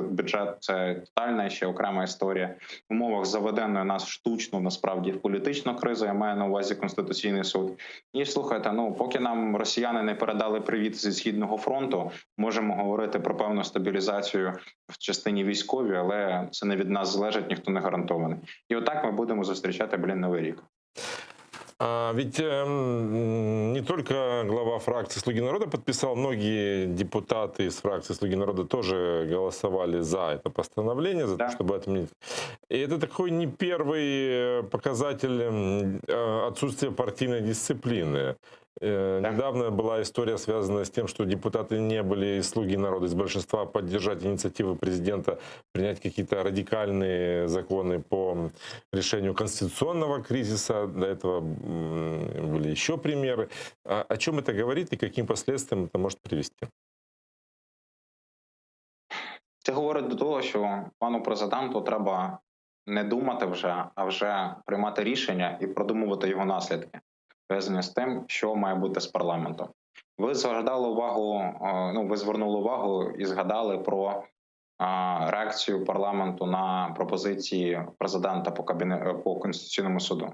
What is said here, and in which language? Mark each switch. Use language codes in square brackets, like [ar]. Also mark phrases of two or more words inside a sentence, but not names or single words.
[uk] Бюджет – це тотальна ще окрема історія. В умовах заведеної нас штучно, насправді, в політичну кризу, я маю на увазі Конституційний суд. І слухайте, поки нам росіяни не передали привіт зі Східного фронту, можемо говорити про певну стабілізацію в частині військовій, але це не від нас залежить, ніхто не гарантований. І отак ми будемо зустрічати, Новий рік. [ru] Ведь не только глава фракции «Слуги народа» подписал, многие депутаты из фракции «Слуги народа» тоже голосовали за это постановление, за то, чтобы отменить. И это такой не первый показатель отсутствия партийной дисциплины. Недавно была история, связанная с тем, что депутаты не были из «Слуги народа», из большинства поддержать инициативы президента, принять какие-то радикальные законы по решению конституционного кризиса. До этого были еще примеры. О чем это говорит и каким последствиям это может привести? [uk] Це говорить до того, що пану президенту треба не думати вже, а вже приймати рішення і продумувати його наслідки, пов'язані з тим, що має бути з парламентом. Ви згадали увагу, ви звернули увагу і згадали про реакцію парламенту на пропозиції президента по Конституційному суду.